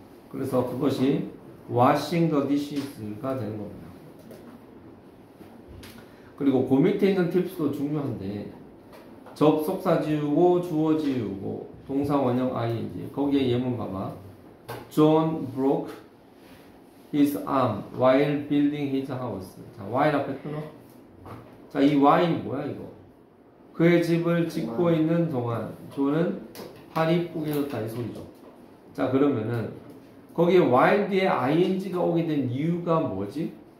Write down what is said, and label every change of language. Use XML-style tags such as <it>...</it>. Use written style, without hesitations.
<ko>그래서 그것이 washing the dishes가 되는 겁니다. 그리고 그 밑에 있는 팁스도 중요한데 접속사 지우고 주어 지우고 동사 원형 ing 거기에 예문 봐봐.</ko> <en>John broke his arm while building his house.</en> <ko>자, while 앞에 끊어. 자, 이 while이 뭐야 이거? 그의 집을 짓고 있는 동안 존은 팔이 뿌개졌다 이 소리죠. 자, 그러면은 거기에 while 뒤에 ing가 오게 된 이유가 뭐지?</ko>